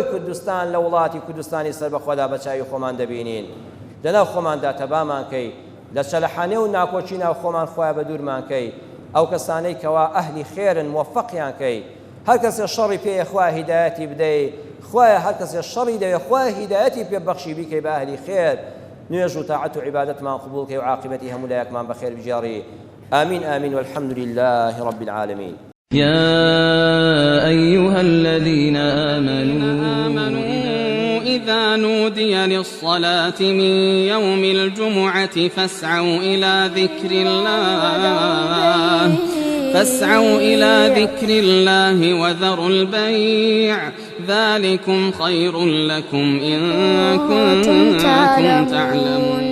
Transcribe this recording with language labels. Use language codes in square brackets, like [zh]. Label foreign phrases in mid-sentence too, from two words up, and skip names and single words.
[ckb] کوردستان لە وڵاتی کوردستانی سەر بەخۆدا بە چاوی خۆمان دەبینین لەناو خۆماندا تەبامان کەی لە چەلەحانێ و ناکۆچی ناو خۆمان خوای بە دوورمان کەی ئەو کەسانەی کەوا ئەهلی خێرن موفەقیان کەی هەر کەسێ شەڕی پێیە خوای هیدایەتی بدەی خوایە هەر کەسێ شەڕی دەوێ خوای هیدایەتی پێ بەخشی بیکەی بە ئەهلی خێر نوێژ و تاعەت و عیبادەتمان قبوڵ کەی و عاقبەتی هەموو لایەکمان بەخێر بجێڕی [ar] آمين آمين والحمد لله رب العالمين يا أيها الذين آمنوا إذا نودي للصلاة من يوم الجمعة فاسعوا إلى ذكر الله وذروا البيع ذلكم خير لكم إن كنتم تعلمون